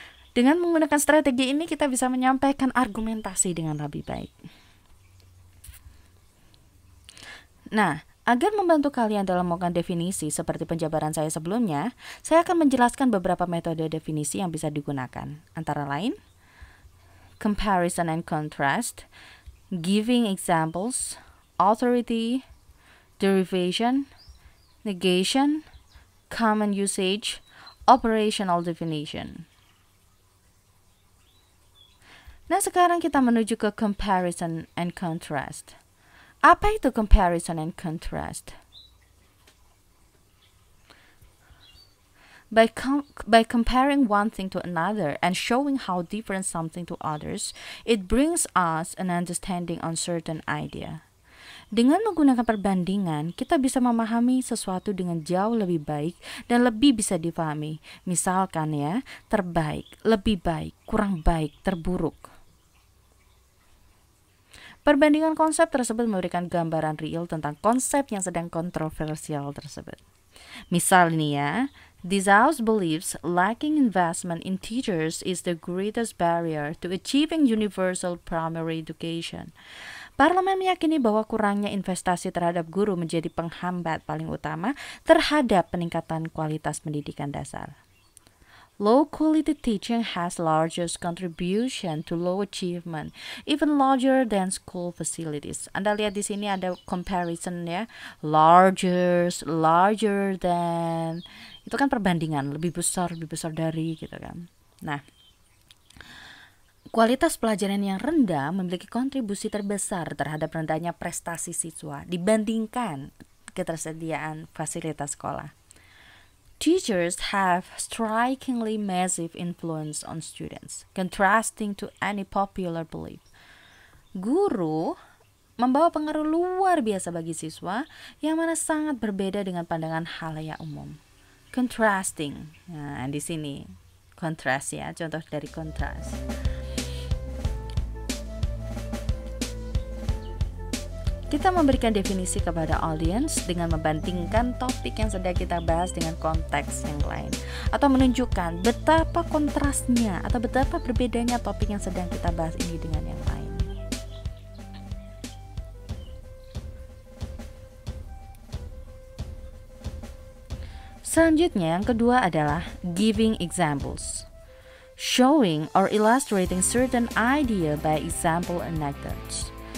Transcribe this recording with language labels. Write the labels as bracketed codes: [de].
[id] Dengan menggunakan strategi ini kita bisa menyampaikan argumentasi dengan lebih baik. Nah, agar membantu kalian dalam melakukan definisi seperti penjabaran saya sebelumnya, saya akan menjelaskan beberapa metode definisi yang bisa digunakan. Antara lain, [en] comparison and contrast, giving examples, authority, derivation, negation, common usage, operational definition. [id] Nah, sekarang kita menuju ke comparison and contrast. Apa itu comparison and contrast? [en] By comparing one thing to another and showing how different something to others, it brings us an understanding on certain idea. [id] Dengan menggunakan perbandingan, kita bisa memahami sesuatu dengan jauh lebih baik dan lebih bisa difahami. Misalkan ya, terbaik, lebih baik, kurang baik, terburuk. Perbandingan konsep tersebut memberikan gambaran real tentang konsep yang sedang kontroversial tersebut. Misal nih ya, [en] this house believes lacking investment in teachers is the greatest barrier to achieving universal primary education. [id] Parlemen meyakini bahwa kurangnya investasi terhadap guru menjadi penghambat paling utama terhadap peningkatan kualitas pendidikan dasar. [en] Low quality teaching has largest contribution to low achievement, even larger than school facilities. [id] Anda lihat di sini ada comparison ya, [en] larger than, [id] itu kan perbandingan, lebih besar dari gitu kan. Nah, kualitas pelajaran yang rendah memiliki kontribusi terbesar terhadap rendahnya prestasi siswa dibandingkan ketersediaan fasilitas sekolah. [en] Teachers have strikingly massive influence on students, contrasting to any popular belief. [id] Guru membawa pengaruh luar biasa bagi siswa yang mana sangat berbeda dengan pandangan halayak umum. Contrasting. Nah, di sini kontras ya, contoh dari kontras. Kita memberikan definisi kepada audiens dengan membandingkan topik yang sedang kita bahas dengan konteks yang lain, atau menunjukkan betapa kontrasnya atau betapa berbedanya topik yang sedang kita bahas ini dengan yang lain. Selanjutnya yang kedua adalah giving examples. [en] Showing or illustrating certain idea by example anecdotes.